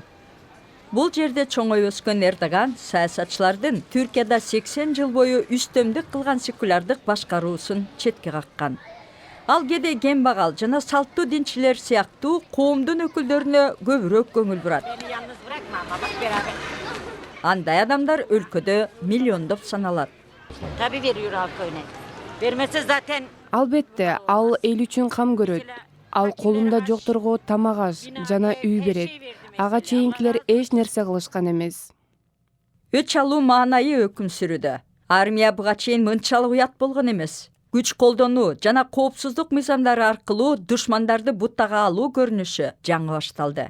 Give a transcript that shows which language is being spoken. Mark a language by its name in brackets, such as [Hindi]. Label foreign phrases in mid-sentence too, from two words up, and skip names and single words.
[Kyrgyz] Бул жерде чоңой өскөн Эрдоган саясатчылардын Түркияда 80 жыл бою үстөмдүк кылган секулярдык башкаруусун четке каккан. Ал кедей кембагал жана салттуу динчилер сыяктуу коомдун өкүлдөрүнө көбүрөөк көңүл бурат. Андай адамдар өлкөдө миллиондоп саналат. [Turkish] Tabii veriyor halka öne. Vermezse zaten [Kyrgyz] Албетте, ал эл үчүн кам көрөт. Ал колунда жокторго тамак аш жана үй берет. Ага чейинкилер эч нерсе кылышкан эмес. Өч алуу маанайы өкүм сүрүүдө. Армия буга чейин мынчалык уят болгон эмес. Күч колдонуу жана коопсуздук мыйзамдары аркылуу душмандарды буттага алуу көрүнүшү жаңы башталды.